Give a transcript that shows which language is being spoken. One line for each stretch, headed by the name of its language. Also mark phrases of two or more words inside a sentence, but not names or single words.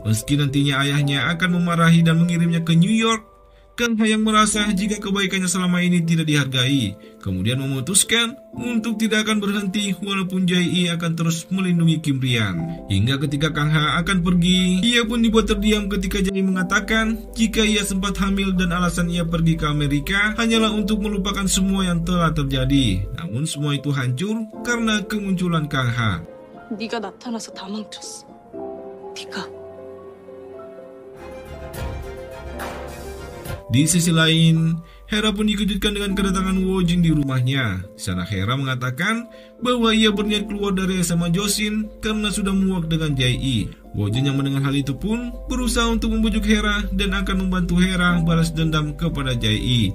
Indonesian: Meski nantinya ayahnya akan memarahi dan mengirimnya ke New York, Kang Ha yang merasa jika kebaikannya selama ini tidak dihargai, kemudian memutuskan untuk tidak akan berhenti walaupun Jae-i akan terus melindungi Kim Rian. Hingga ketika Kang Ha akan pergi, ia pun dibuat terdiam ketika Jae-i mengatakan jika ia sempat hamil dan alasan ia pergi ke Amerika hanyalah untuk melupakan semua yang telah terjadi. Namun semua itu hancur karena kemunculan Kang Ha.
Korean: 네가 나타나서 다 망쳤어. 네가.
Indonesian: Di sisi lain, Hera pun dikejutkan dengan kedatangan Woo-jin di rumahnya. Di sana Hera mengatakan bahwa ia berniat keluar dari SMA Josin karena sudah muak dengan Jae-i. Woo-jin yang mendengar hal itu pun berusaha untuk membujuk Hera dan akan membantu Hera balas dendam kepada Jae-i.